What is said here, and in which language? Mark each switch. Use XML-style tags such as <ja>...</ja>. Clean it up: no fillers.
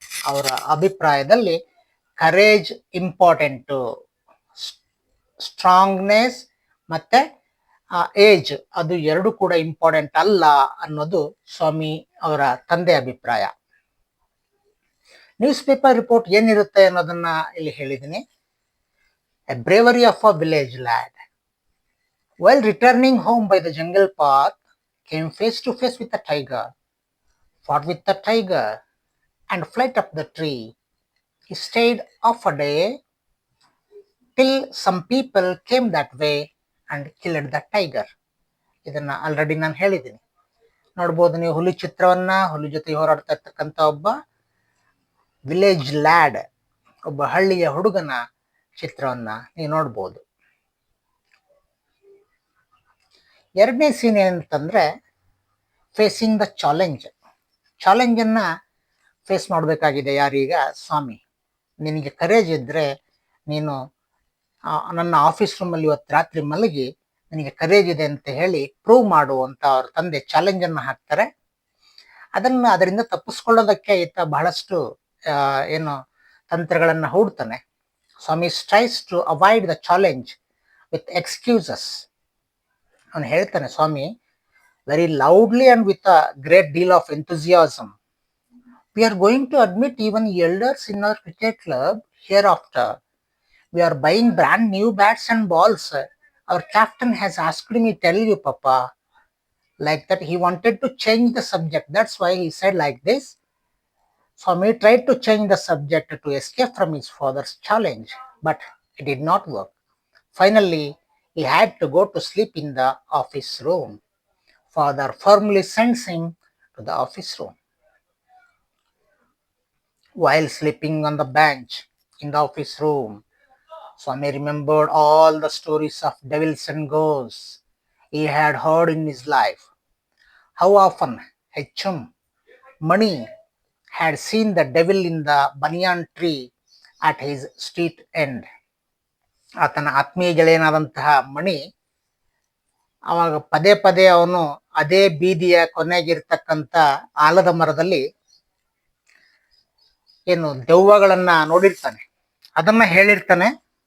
<kn>ಅವರ ಅಭಿಪ್ರಾಯದಲ್ಲಿ courage important, strongness ಮತ್ತೆ ಏಜ್ ಅದು ಎರಡು ಕೂಡ ಇಂಪಾರ್ಟೆಂಟ್ ಅಲ್ಲ ಅನ್ನೋದು ಸ್ವಾಮಿ ಅವರ ತಂದೆ ಅಭಿಪ್ರಾಯ. ನ್ಯೂಸ್ ಪೇಪರ್ ರಿಪೋರ್ಟ್ ಏನಿರುತ್ತೆ ಅನ್ನೋದನ್ನ ಇಲ್ಲಿ ಹೇಳಿದ್ದೀನಿ.</kn> <en>A bravery of a village lad while returning home by the jungle path came face to face with a tiger. fought with the tiger, and fled up the tree. He stayed off a day till some people came that way and killed the tiger.</en> <kn>ಇದನ್ನ already ನಾನು ಹೇಳಿದ್ದೀನಿ. ನೋಡ್ಬೋದು ನೀವು ಹುಲಿ ಚಿತ್ರವನ್ನ, ಹುಲಿ ಜೊತೆ ಹೋರಾಡ್ತಾ ಇರ್ತಕ್ಕಂಥ ಒಬ್ಬ ವಿಲೇಜ್ ಲ್ಯಾಡ್, ಒಬ್ಬ ಹಳ್ಳಿಯ ಹುಡುಗನ ಚಿತ್ರವನ್ನ ನೀವು ನೋಡ್ಬೋದು. ಎರಡನೇ ಸೀನ್ ಏನಂತಂದ್ರೆ</kn> <en>Facing the challenge.</en> <kn>ಚಾಲೆಂಜನ್ನ ಫೇಸ್ ಮಾಡಬೇಕಾಗಿದೆ ಯಾರೀಗ? ಸ್ವಾಮಿ. ನಿನಗೆ ಕರೇಜ್ ಇದ್ರೆ ನೀನು ನನ್ನ ಆಫೀಸ್ ರೂಮಲ್ಲಿ ಇವತ್ತು ರಾತ್ರಿ ಮಲಗಿ ನಿನಗೆ ಕರೇಜ್ ಇದೆ ಅಂತ ಹೇಳಿ ಪ್ರೂವ್ ಮಾಡು ಅಂತ ಅವ್ರ ತಂದೆ ಚಾಲೆಂಜ್ ಅನ್ನು ಹಾಕ್ತಾರೆ. ಅದರಿಂದ ತಪ್ಪಿಸ್ಕೊಳ್ಳೋದಕ್ಕೆ ಈತ ಬಹಳಷ್ಟು ಏನು ತಂತ್ರಗಳನ್ನ ಹೂಡ್ತಾನೆ.</kn> <en>Swami tries to avoid the challenge with excuses.</en> <kn>ಅವನು ಹೇಳ್ತಾನೆ,</kn> <en>Swami, very loudly and with a great deal of enthusiasm, we are going to admit even elders in our cricket club hereafter. We are buying brand new bats and balls. Our captain has asked me tell you, Papa. Like that, he wanted to change the subject. That's why he said like this. Swami tried to change the subject to escape from his father's challenge, but it did not work. Finally, he had to go to sleep in the office room. Father firmly sends him to the office room. While sleeping on the bench in the office room, Swami remembered all the stories of devils and ghosts he had heard in his life. How often H.M. Mani had seen the devil in the banyan tree at his street end.</en> <kn>ಆತನ ಆತ್ಮೀಯ ಗೆಳೆಯನಾದಂತಹ ಮಣಿ ಅವಾಗ ಪದೇ ಪದೇ ಅವನು ಅದೇ ಬೀದಿಯ ಕೊನೆಗಿರ್ತಕ್ಕಂಥ ಆಲದ ಮರದಲ್ಲಿ ಏನು ದೆವ್ವಗಳನ್ನ ನೋಡಿರ್ತಾನೆ, ಅದನ್ನ ಹೇಳಿರ್ತಾನೆ.</kn>